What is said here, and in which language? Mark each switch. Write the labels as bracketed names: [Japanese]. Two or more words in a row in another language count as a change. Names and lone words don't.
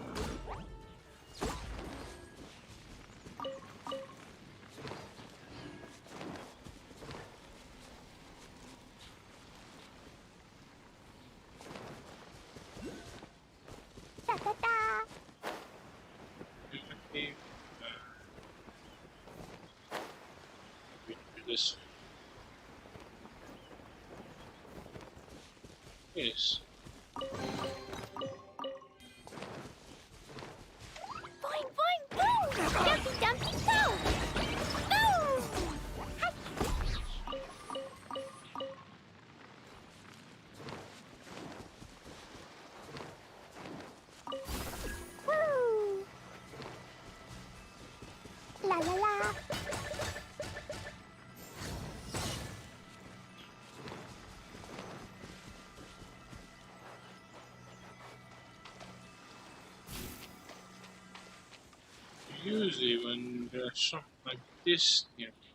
[English] Da da da! This. Yes. Boing, boing, boom! Dumpy, dumpy, go! Boom! Woo! La la la! Usually when there's something like this nearby,